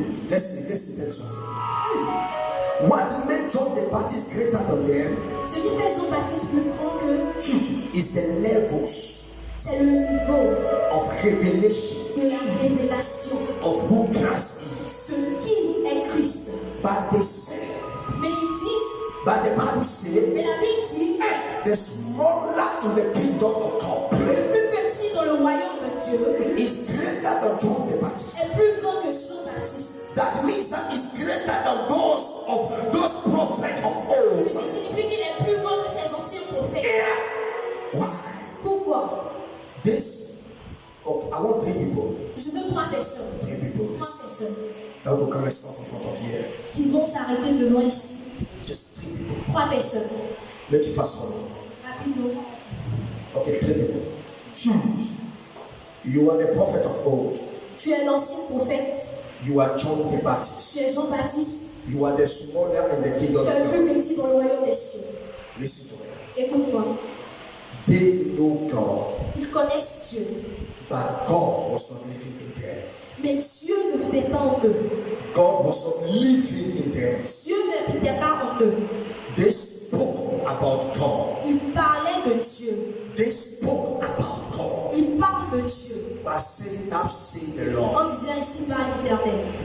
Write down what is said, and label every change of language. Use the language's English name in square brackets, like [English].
[English] Let's tell you something. What made John the Baptist greater than them [French] Ce qui fait Jean-Baptiste plus grand que [English] is the levels [French] c'est le niveau [English] of revelation [French] de la révélation [English] of who Christ is. [French] de qui est Christ. [English] But they say, [French] Mais ils disent, [English] but the Bible says, [French] mais la Bible dit, [English] the smaller in the kingdom of God [French] le plus petit dans le royaume de Dieu [English] is greater than John the Baptist. [French] est plus grand que Jean-Baptiste. [English] That means that it's greater than those prophets of old. [French] Ce qui signifie qu'il est plus grand que ces anciens prophètes. [English] Why? [French] Pourquoi? [English] This, okay, I want 3 people. [French] Je veux 3 personnes. [English] 3 people. [French] 3 personnes [English] That will come and stand in front of here. [French] qui vont s'arrêter devant ici. [English] Just 3 people. [French] 3 personnes. [English] Make it fast for me. [French] Rapidement. [English] Okay, 3 people. You are the prophet of old. [French] Tu es l'ancien prophète. [English] You are John the Baptist. [French] Tu es Jean-Baptiste. [English] You are the smaller in the kingdom [French] Tu [English] of [French] es le [English] God. [French] plus petit dans le royaume des cieux. [English] Listen to me. [French] Écoute-moi. [English] They know God, [French] Ils connaissent Dieu. [English] but God was not living in them. [French] Mais Dieu ne fait pas en eux. [English] God was not living in them. [French] Dieu n'habitait pas en eux. [English] They spoke about God. [French] Ils parlaient de Dieu. [English] They spoke about God. [French] Ils parlent de Dieu. [English] By saying, "Thou say the [French] En [English] Lord." [French] disant ici par l'Éternel.